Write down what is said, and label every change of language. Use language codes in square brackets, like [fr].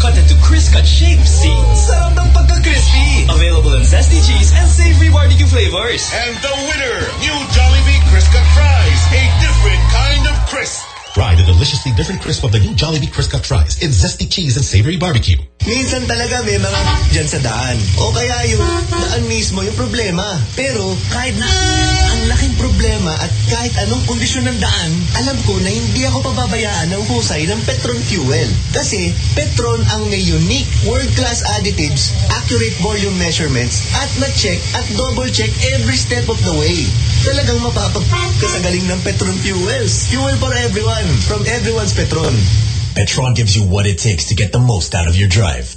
[en] Cut into Criscuit shapes. See? [tl] Sarap ng pagka-crispy. [en] Available in zesty cheese and savory barbecue flavors. And the winner, new Jollibee Criscuit Fries. A different kind of crisp. Try the deliciously different crisp of the new Jollibee Criscuit Fries in zesty cheese and savory barbecue. [tl] Minsan talaga may mga dyan sa daan. O kaya yung daan mismo yung problema. Pero kahit na ang laking problema at kahit anong kondisyon ng daan, alam ko na hindi ako pababayaan ng husay ng Petron Fuel. Kasi Petron ang may unique world-class additives, accurate volume measurements, at na-check at double-check every step of the way. talagang mapapag-proof ka sa galing ng Petron Fuels. [en] Fuel for everyone from everyone's Petron. Petron gives you what it takes to get the most out of your drive.